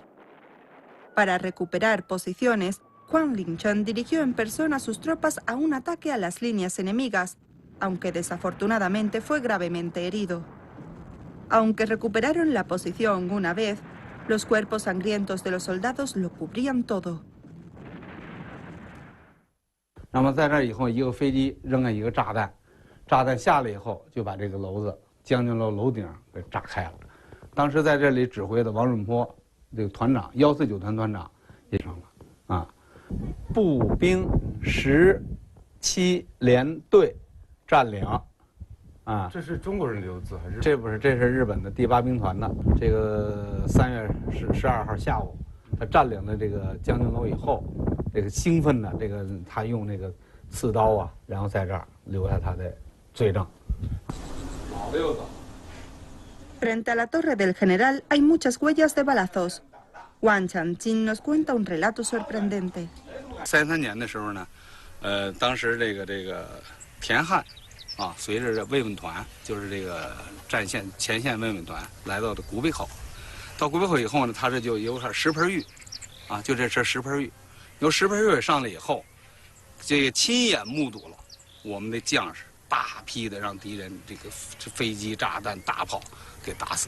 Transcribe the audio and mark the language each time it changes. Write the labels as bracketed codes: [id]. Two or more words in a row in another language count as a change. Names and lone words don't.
[es] Para recuperar posiciones, Guan Linchong dirigió en persona a sus tropas a un ataque a las líneas enemigas, aunque desafortunadamente fue gravemente herido. Aunque recuperaron la posición una vez, los cuerpos sangrientos de los soldados lo cubrían todo. [zh] 那么在这以后，一个飞机扔了一个炸弹，炸弹下来以后就把这个楼子将军楼楼顶给炸开了。当时在这里指挥的王润坡，这个团长149团团长也上了啊。步兵17联队占领啊。这是中国人留的字还是？这不是，这是日本的第8兵团的。这个3月12号下午，他占领了这个将军楼以后，这个兴奋的这个他用那个刺刀啊，然后在这儿留下他的罪证。老的又走。 [es] Frente a la Torre del General hay muchas huellas de balazos. Wang Changqing nos cuenta un relato sorprendente. [zh] 33 年的时候呢，当时这个田汉啊，随着慰问团，就是这个前线慰问团来到的古北口。到古北口以后呢，他这就有点石盆峪，啊，就这石盆峪，由石盆峪上来以后，这个亲眼目睹了我们的将士大批的让敌人这个飞机、炸弹、大炮给打死的。